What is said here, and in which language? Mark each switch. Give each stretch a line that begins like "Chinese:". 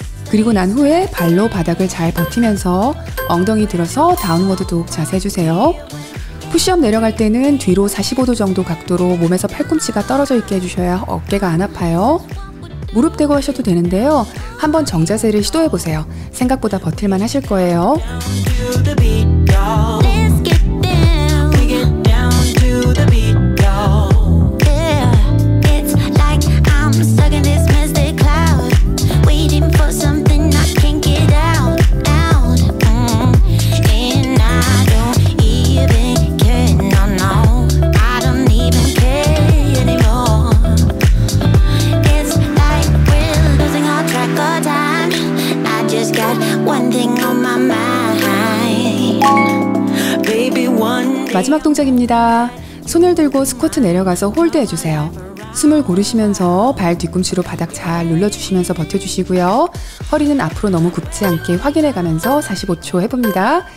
Korean: 그리고 난 후에 발로 바닥을 잘 버티면서 엉덩이 들어서 다운워드 도그 자세 해주세요. 푸시업 내려갈 때는 뒤로 45도 정도 각도로 몸에서 팔꿈치가 떨어져 있게 해주셔야 어깨가 안 아파요. 무릎 대고 하셔도 되는데요. 한번 정자세를 시도해보세요. 생각보다 버틸만 하실 거예요.
English: Let's get down. We get down to the beat, y'all. Yeah, it's like I'm stuck in this mystic cloud, waiting for something I can't get out. And I don't even care. No, no, I don't even care anymore. It's like we're losing all track of time. I just got one thing on my mind.
Korean: 마지막 동작입니다. 손을 들고 스쿼트 내려가서 홀드 해주세요. 숨을 고르시면서 발 뒤꿈치로 바닥 잘 눌러주시면서 버텨주시고요. 허리는 앞으로 너무 굽지 않게 확인해가면서 45초 해봅니다.